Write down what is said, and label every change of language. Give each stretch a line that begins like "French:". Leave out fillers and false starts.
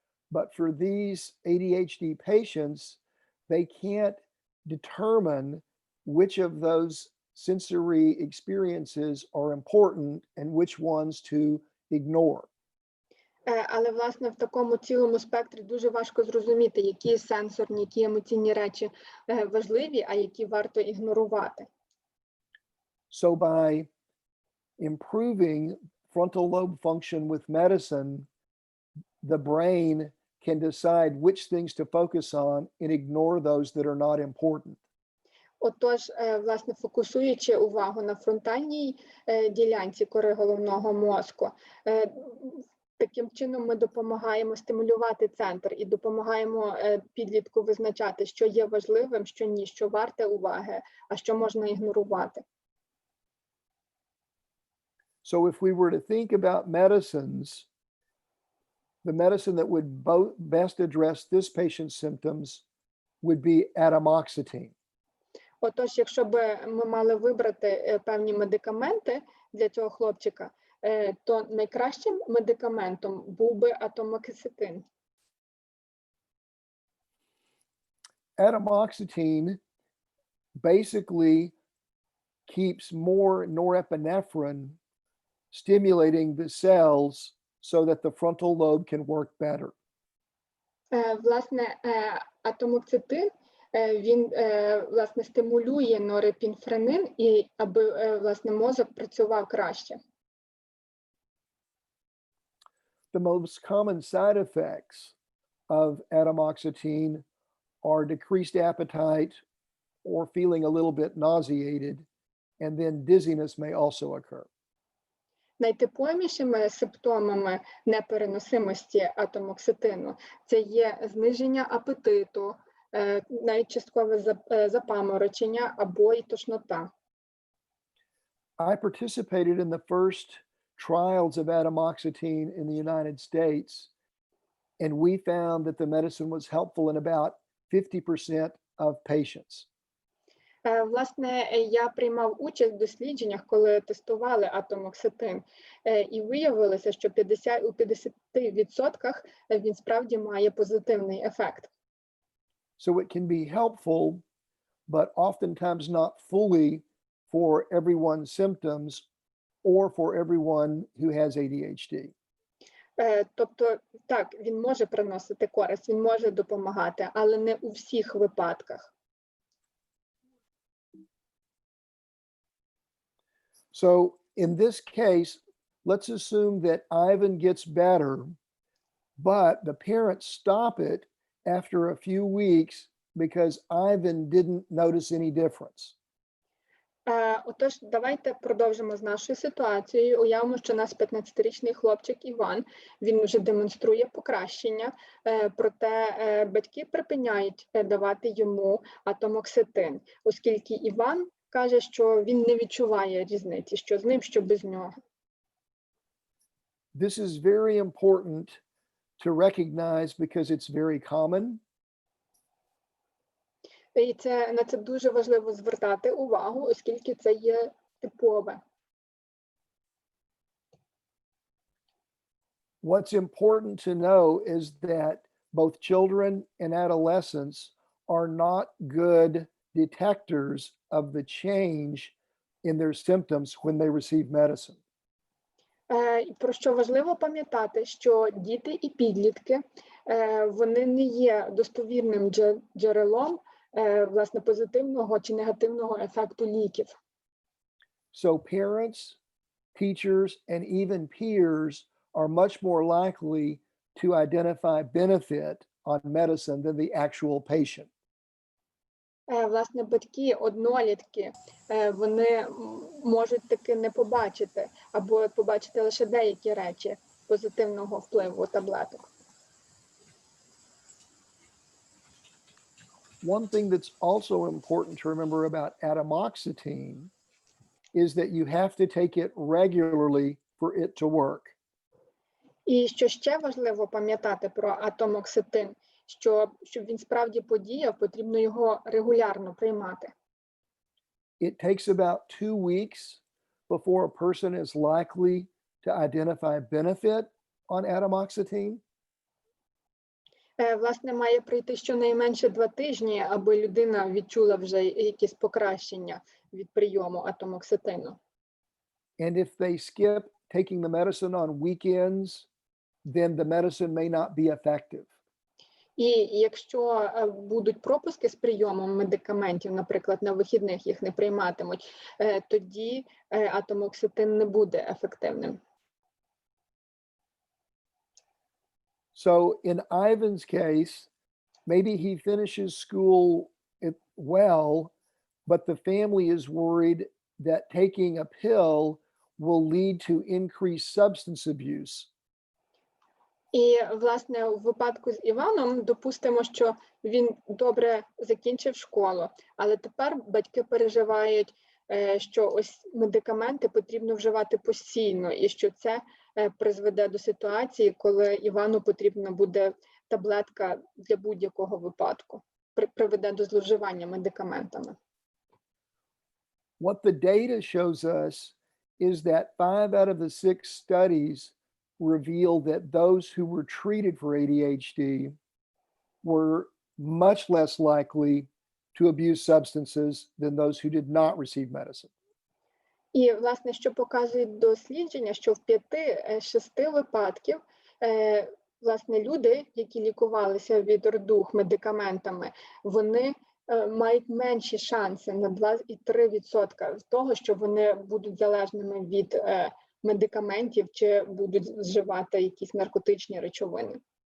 English: But for these ADHD patients, they can't determine which of those sensory experiences are important and which ones to ignore.
Ukrainian: Але, власне, в такому цілому спектрі дуже важко зрозуміти, які сенсорні, які емоційні речі важливі, а які варто ігнорувати.
English: So by improving frontal lobe function with medicine, the brain can decide which things to focus on and ignore those that are not important.
Ukrainian: Отож, власне, фокусуючи увагу на фронтальній ділянці кори головного мозку, таким чином ми допомагаємо стимулювати центр і допомагаємо підлітку визначати, що є важливим, що ні, що варте уваги, а що можна ігнорувати.
English: So if we were to think about medicines, the medicine that would best address this patient's symptoms would be atomoxetine.
Ukrainian: Отож, якщо б ми мали вибрати певні медикаменти для цього хлопчика, то найкращим медикаментом був би атомоксетин.
English: Atomoxetine basically keeps more norepinephrine stimulating the cells so that the frontal lobe can work better.
Ukrainian: Власне, атомоксетин, він, власне, стимулює норепінфренин, і аби, власне, мозок працював краще.
English: The most common side effects of atomoxetine are decreased appetite or feeling a little bit nauseated, and then dizziness may also occur.
Ukrainian: Найтиповішими симптомами непереносимості атомоксетину це є зниження апетиту, навіть часткове запаморочення або й тошнота.
English: I participated in the first trials of atomoxetine in the United States, and we found that the medicine was helpful in about 50% of patients.
Ukrainian: Власне, я приймав участь в дослідженнях, коли тестували атомоксетин, і виявилося, що у 50% він справді має позитивний ефект.
English: So it can be helpful, but oftentimes not fully for everyone's symptoms or for everyone who has ADHD.
Ukrainian: Тобто, так, він може приносити користь, він може допомагати, але не у всіх випадках.
English: So in this case, let's assume that Ivan gets better, but the parents stop it after a few weeks because Ivan didn't notice any difference.
Ukrainian: Отож, давайте продовжимо з нашою ситуацією. Уявимо, що у нас 15-річний хлопчик Іван, він вже демонструє покращення, проте батьки припиняють давати йому атомоксетин, оскільки Іван каже, що він не відчуває різниці, що з ним, що без нього.
English: This is very important to recognize because it's very common.
Ukrainian: І на це дуже важливо звертати увагу, оскільки це є типове.
English: What's important to know is that both children and adolescents are not good detectors of the change in their symptoms when they receive medicine.
Ukrainian: Про що важливо пам'ятати, що діти і підлітки, вони не є достовірним джерелом, власне, позитивного чи негативного ефекту ліків.
English: So parents, teachers, and even peers are much more likely to identify benefit on medicine than the actual patient.
Ukrainian: Власне, батьки, однолітки, вони можуть таки не побачити, або побачити лише деякі речі позитивного впливу таблеток.
English: One thing that's also important to remember about atomoxetine is that you have to take it regularly for it to work.
Ukrainian: І що ще важливо пам'ятати про атомоксетин, щоб він справді подіяв, потрібно його регулярно приймати.
English: It takes about 2 weeks before a person is likely to identify benefit on atomoxetine.
Ukrainian: Власне, має пройти щонайменше 2 тижні, аби людина відчула вже якісь покращення від прийому атомоксетину.
English: And if they skip taking the medicine on weekends, then the medicine may not be effective.
Ukrainian: І якщо будуть пропуски з прийомом медикаментів, наприклад, на вихідних їх не прийматимуть, тоді атомоксетин не буде ефективним.
English: So in Ivan's case, maybe he finishes school well, but the family is worried that taking a pill will lead to increased substance abuse.
Ukrainian: І, власне, у випадку з Іваном, допустимо, що він добре закінчив школу, але тепер батьки переживають, що ось медикаменти потрібно вживати постійно, і що це призведе до ситуації, коли Івану потрібна буде таблетка для будь-якого випадку, приведе до зловживання медикаментами.
English: What the data shows us is that 5 out of the 6 studies reveal that those who were treated for ADHD were much less likely to abuse substances than those who did not receive medicine.
Ukrainian: І, власне, що показують дослідження, що в 5-6 випадків, власне, люди, які лікувалися від РДУГ медикаментами, вони мають менші шанси на 2,3% того, що вони будуть залежними від медикаментів чи будуть вживати якісь наркотичні речовини.